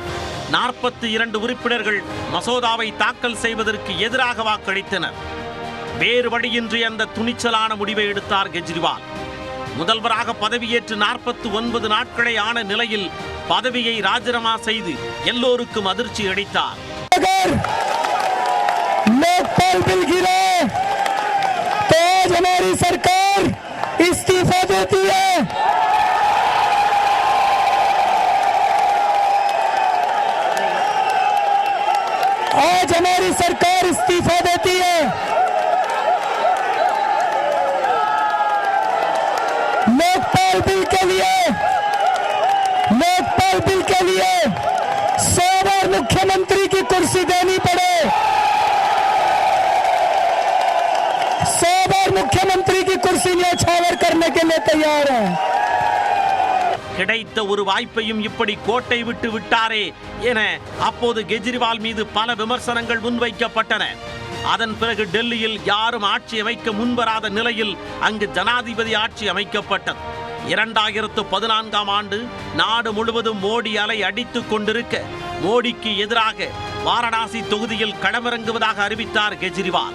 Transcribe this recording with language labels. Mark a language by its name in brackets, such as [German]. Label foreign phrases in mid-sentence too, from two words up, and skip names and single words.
[Tamil] 42 உறுப்பினர்கள் மசோதாவை தாக்கல் செய்வதற்கு எதிராக வாக்களித்தனர். வேறு வழியின்றி அந்த துணிச்சலான முடிவை எடுத்தார் கெஜ்ரிவால். முதல்வராக பதவியேற்று 49 நாட்களை ஆன நிலையில் பதவியை ராஜினாமா செய்து எல்லோருக்கும் அதிர்ச்சி அளித்தார். [Hindi] लोकपाल बिल गिरे तो आज हमारी सरकार इस्तीफा देती है। आज हमारी सरकार इस्तीफा देती है। लोकपाल बिल के लिए 100 बार मुख्यमंत्री की कुर्सी देनी पड़े, 100 बार मुख्यमंत्री की कुर्सी न्यौछावर करने के लिए तैयार है। [Tamil] கிடைத்த ஒரு வாய்ப்பையும் இப்படி கோட்டை விட்டு விட்டாரே என அப்போது கெஜ்ரிவால் மீது பல விமர்சனங்கள் முன்வைக்கப்பட்டன. அதன் பிறகு டெல்லியில் யாரும் ஆட்சி அமைக்க முன்வராத நிலையில் அங்கு ஜனாதிபதி ஆட்சி அமைக்கப்பட்டது. 2014ஆம் ஆண்டு நாடு முழுவதும் மோடி அலை அடித்துக் கொண்டிருக்க மோடிக்கு எதிராக வாரணாசி தொகுதியில் களமிறங்குவதாக அறிவித்தார் கெஜ்ரிவால்.